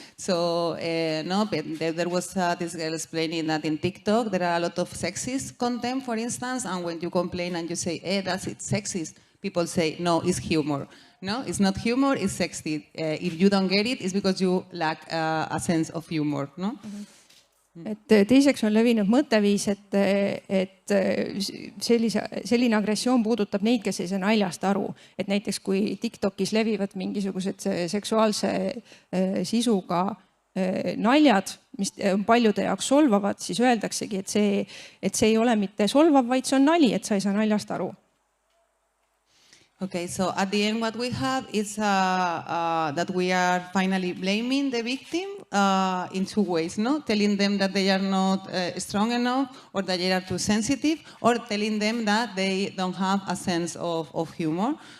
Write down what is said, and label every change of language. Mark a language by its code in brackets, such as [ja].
[en] So there was this girl explaining that in TikTok there are a lot of sexist content, for instance, and when you complain and you say, it's sexist, people say, no, it's humor. No, it's not humor, it's sexist. If you don't get it, it's because you lack a sense of humor. No? [et] Et teiseks on levinud mõtteviis, et selline agressioon puudutab neid, kes ei saa naljast aru. Et näiteks kui TikTokis levivad mingisugused seksuaalse sisuga naljad, mis on paljude jaoks solvavad, siis öeldaksegi, et see ei ole mitte solvav, vaid see on nali, et sa ei saa naljast aru. [en] Okay, so at the end what we have is that we are finally blaming the victim in two ways, no? Telling them that they are not strong enough or that they are too sensitive, or telling them that they don't have a sense of humor.